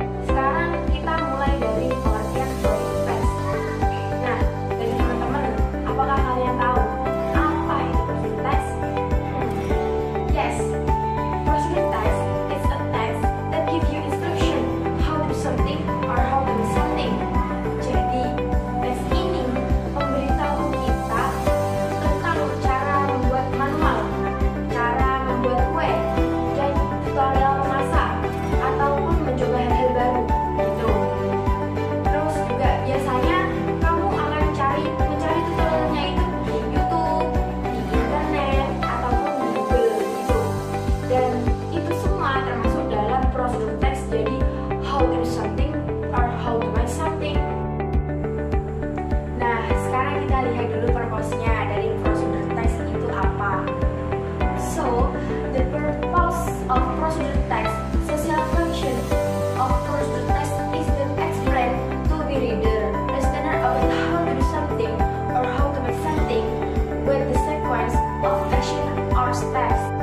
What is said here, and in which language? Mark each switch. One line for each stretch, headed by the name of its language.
Indonesian: Sekarang kita mulai dari pengertian prosedur teks. Nah, dari teman-teman, apakah kalian tahu apa itu prosedur teks?
English: Yes. Prosedur teks is a text that gives you instruction how to do something or how to do something.
Indonesian: Jadi, teks ini memberitahu kita tentang cara membuat manual, cara membuat kue, dan tutorial memasak, ataupun mencoba hal-hal baru gitu. Terus juga biasanya kamu akan mencari tutorialnya itu di YouTube, di internet, ataupun di Google gitu. Dan itu semua termasuk dalam prosedur teks. Jadi
English: how to do something or how to make something.
Indonesian: Nah, sekarang kita lihat dulu purpose-nya dari prosedur teks itu apa.
English: So, the purpose of prosedur text, social function of prosedur text is to explain to the reader, listener about how to do something or how to make something with the sequence of action or steps.